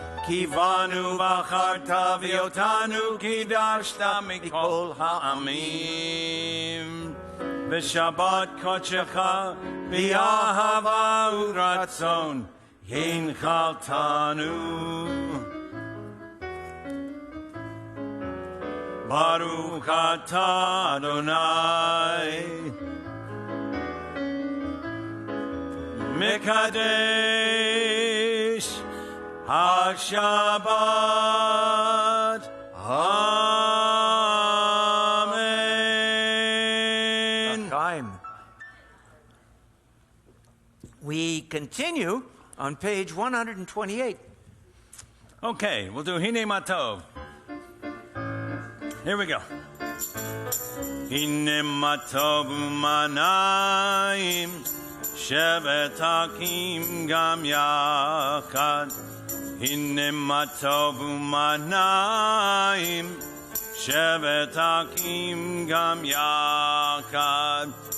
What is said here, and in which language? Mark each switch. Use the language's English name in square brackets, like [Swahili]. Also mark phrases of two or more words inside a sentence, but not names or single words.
[Hebrew] כי בנו בחרת ואותנו קדשת מכל העמים. ושבת קדשך באהבה וברצון הנחלתנו. ברוך אתה יי מקדש השבת. Amen. [English] Time. We continue on page 128. Okay, we'll do Hine Matov. Here we go. [Hebrew] הנה מה טוב ומה נעים שבת אחים גם יחד. הנה מה טוב ומה נעים שבת אחים גם יחד.